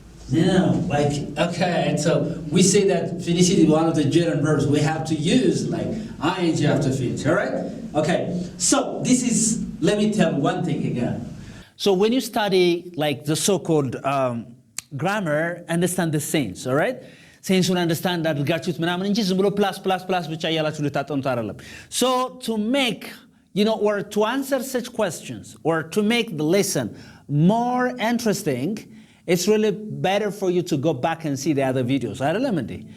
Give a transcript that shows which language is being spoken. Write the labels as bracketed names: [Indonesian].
[English] No, like, okay, so we say that finish is one of the gerund verbs. We have to use like ing after finish, all right? Okay, so this is, let me tell one thing again. So when you study like the so-called grammar, understand the sense, all right? Sense understand that [Amharic] አድርጋችሁት ምናምን እንጂ ዝም ብሎ ፕላስ ብቻ እያላችሁ ልታጠኑት አይደለም. [English] So to make, or to answer such questions, or to make the lesson more interesting, it's really better for you to go back and see the other videos. [Amharic] አይደለም እንዴ?